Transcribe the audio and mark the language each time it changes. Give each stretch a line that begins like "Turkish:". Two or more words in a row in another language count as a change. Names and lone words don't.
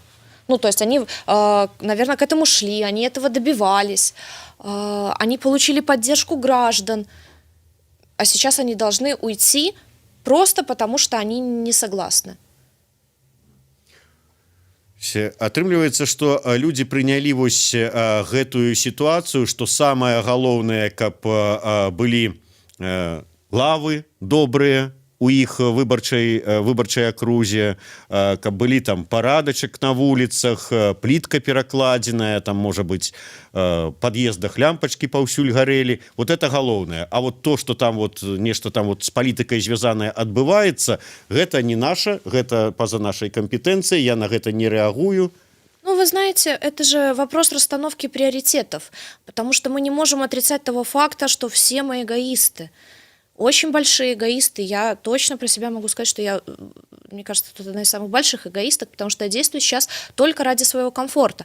Russian: Ну, то есть они, наверное, к этому шли, они этого добивались, они получили поддержку граждан, а сейчас они должны уйти просто потому, что они не согласны.
Belarusian: Атрымліваецца, што людзі прынялі вось гэтую сітуацыю, што самае галоўнае, каб былі лавы добрыя у іх выбарчай акрузе, каб былі там парадачак на вуліцах, плітка перакладзеная, там можа быць пад'ездах лямпачкі паўсюль гарэлі.
Russian: Вот это
Belarusian: галоўнае. А вот то, што там вот нешта там вот з палітыкай звязанае адбываецца, гэта не наша, гэта па-за нашай кампетэнцыяй, я на гэта не рэагую. Ну,
Russian: вы знаете, это же вопрос расстановки приоритетов, потому что мы не можем отрицать того факта, что все мы эгоисты. Очень большие эгоисты. Я точно про себя могу сказать, что я, мне кажется, тут одна из самых больших эгоисток, потому что я действую сейчас только ради своего комфорта.